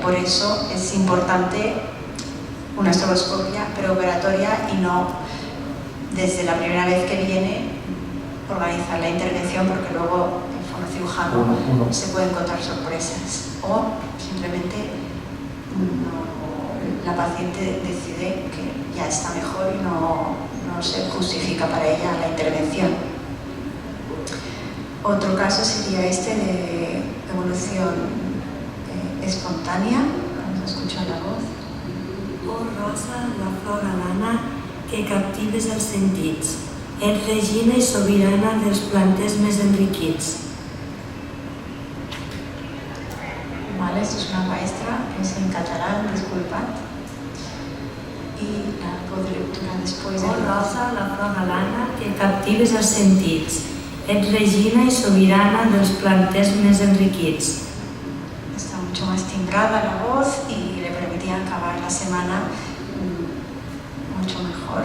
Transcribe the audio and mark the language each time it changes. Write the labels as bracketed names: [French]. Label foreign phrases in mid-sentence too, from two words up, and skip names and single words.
[Spanish] Por eso es importante una estroboscopia preoperatoria y no desde la primera vez que viene organizar la intervención, porque luego el fonocirujano se puede encontrar sorpresas o simplemente la paciente decide que ya está mejor y no se justifica para ella la intervención. Otro caso sería este de evolución espontánea. Vamos a escuchar la voz. [Catalan] Oh rosa, la flor alana, que captives els sentits. Ets regina i sobirana dels planters més enriquits. [Spanish] Vale, esto es una maestra, es en catalán, disculpad. Y la voz de lectura después de... [Catalan] Oh rosa, la flor alana, que captives els sentits. Ets regina i sobirana dels planters més enriquits. [Spanish] Está mucho más timbrada la voz y le permitía acabar la semana mucho mejor.